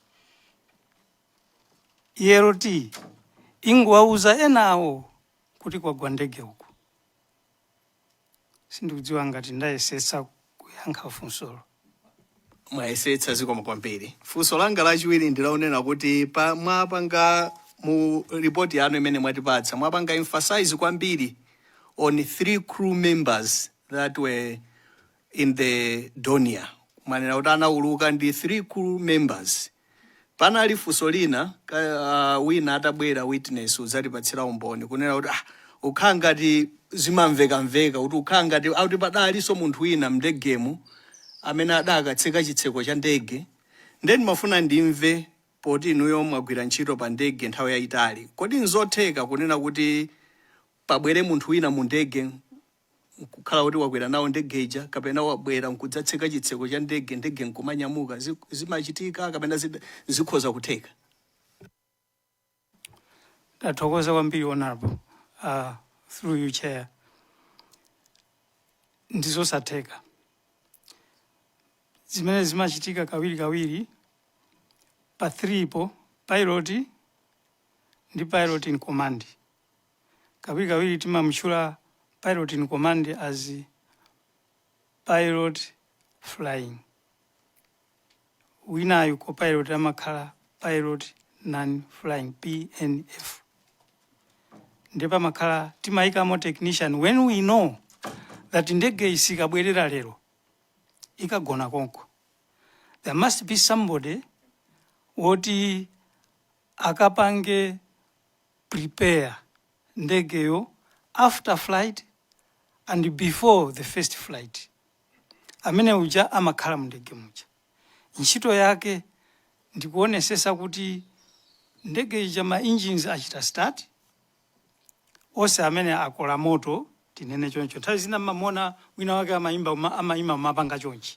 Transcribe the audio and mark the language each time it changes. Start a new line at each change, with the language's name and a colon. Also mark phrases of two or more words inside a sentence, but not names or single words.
Nyanja: ELT ingowauza enawo kuti kwagwa ndege uku. Sindikudziwa ngati ndayesetsa kuyankha funsolo. Mwayesetsa zikomo kwambiri. Funso langa lachiwiri ndilaonena kuti mwapanga mu report yanu imene mwatipatsa mwapanga emphasize kwambiri
English: on 3 crew members that were in the Donia.
Nyanja: Manena kuti anauluka ndi
English: 3 crew members.
Nyanja: Panali funso lina wina atabwera witness udzatipatsira umboni kunena kuti ukhala ngati zimamvekamveka kuti ukhala ngati auti padalinso munthu wina mndegemu amene adakatseka chitseko cha ndege. Then mafuna ndimve poti inuyo mwagwira ntchito pa ndege nthawi yayitali. Kodi nzotheka kunena kuti pabwere munthu wina mu ndege kukhala kuti wakwera nawo ndege ija kapena wabwera nkudzatseka chitseko cha ndege nkumanyamuka zimachitika kapena zikhoza kutheka? Nathokoza kwambiri honorable.
English: Through you chair.
Nyanja: Ndizosatheka. Zimene zimachitika kawiri pa 3 po pilot ndi
English: pilot in command.
Nyanja: Kawiri timamutchula
English: pilot in command as pilot flying.
Nyanja: Winayo ko pilot amakhala
English: pilot non-flying PNF.
Nyanja: Ndipo makhala timayikamo technician
English: when we know that
Nyanja: ndege isikabwerera lero ikagona konko.
English: There must be somebody
Nyanja: woti akapange prepare ndegeyo
English: after flight and before the first flight.
Nyanja: Amene uja amakhala mndege muja. Ntchito yake ndikuonesesa kuti ndege ija ma engines achita start. Ose amene akola moto tinene choncho. Nthawi zina mamona wina wake amayimba mapanga chonchi.